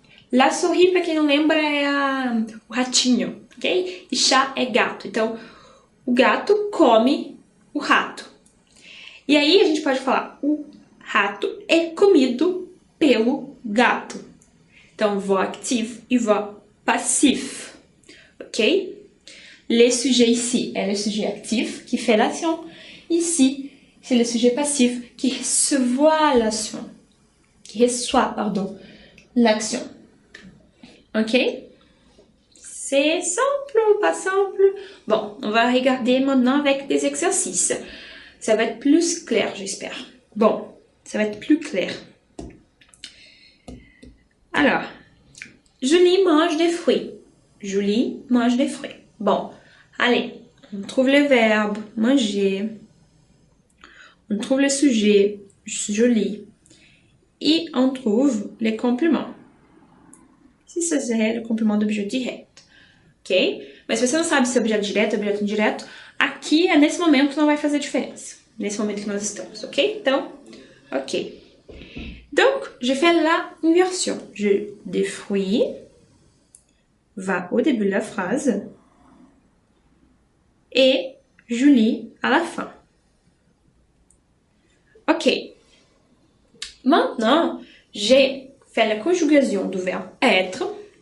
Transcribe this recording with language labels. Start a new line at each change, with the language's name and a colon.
Portuguese: La souris, para quem não lembra, é o ratinho, ok? E chá é gato. Então, o gato come o rato. E aí a gente pode falar, o rato é comido pelo gato. Então, voix active e voix passif. Ok?
French: Le sujet ici est le sujet actif qui fait l'action. Ici, c'est le sujet passif qui reçoit l'action. Qui reçoit, pardon, l'action. Ok? C'est simple ou pas simple? Bon, on va regarder maintenant avec des exercices. Ça va être plus clair, j'espère. Bon, ça va être plus clair. Alors, Julie mange des fruits. Julie mange des fruits. Bon, allez, on trouve le verbe manger. On trouve le sujet, Julie. Et on trouve les compléments.
Portuguese: Se isso seria o complemento do objeto direto, ok? Mas se você não sabe se é objeto direto ou objeto indireto, aqui, nesse momento, não vai fazer diferença. Nesse momento que nós estamos, ok?
French: Então, ok. Donc, je fais la inversion. Des fruits va au début de la phrase et Julie à la fin. Ok. Maintenant, j'ai fait la conjugaison du verbe être.